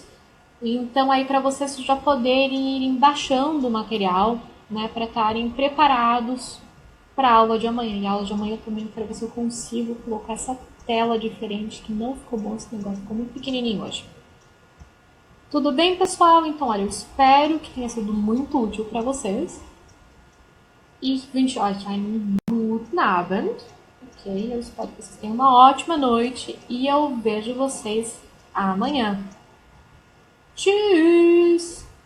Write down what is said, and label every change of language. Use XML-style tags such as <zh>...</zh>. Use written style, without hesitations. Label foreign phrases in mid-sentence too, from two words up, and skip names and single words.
<pt>Então aí para vocês já poderem irem baixando o material, né, para estarem preparados para a aula de amanhã. E a aula de amanhã eu também quero ver se eu consigo colocar essa tela diferente, que não ficou bom esse negócio, ficou muito pequenininho hoje. Tudo bem, pessoal? Então, olha, eu espero que tenha sido muito útil para vocês.</pt> <de>Ich wünsche euch einen guten Abend.</de> <pt>ok? Eu espero que vocês tenham uma ótima noite e eu vejo vocês amanhã.</pt> <de>Tschüss!</de>